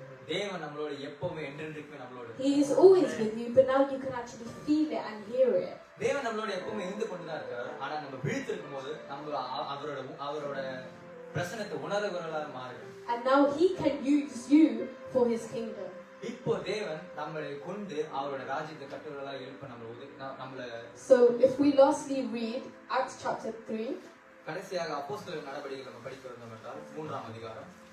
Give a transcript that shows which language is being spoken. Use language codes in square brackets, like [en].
[ta] தேவன் நம்மளோட எப்பவுமே என்றென்றைக்கும் நம்மளோட. [en] He is always with you, but now you can actually feel it and hear it. [ta] தேவன் நம்மளோட எப்பவுமே இருந்து கொண்டுதான் இருக்கார். ஆனா நம்ம விழித்திருக்கும் போது நம்ம அவரோட பிரசன்னத்தை உணர்கிறவர்களாக மாறுகிறோம். [en] And now He can use you for His kingdom. [ta] இப்போ தேவன் நம்மளை கொண்டு அவரோட ராஜ்யத்தை கட்டுறவர்களாக எழுப்ப நம்மள. [en] So if we lastly read Acts chapter 3, [ta] கடைசியாக அப்போஸ்தலர் நடவடிக்கைகள் நம்ம படிக்க வந்தோம் என்றால் 3ஆம் அதிகாரம்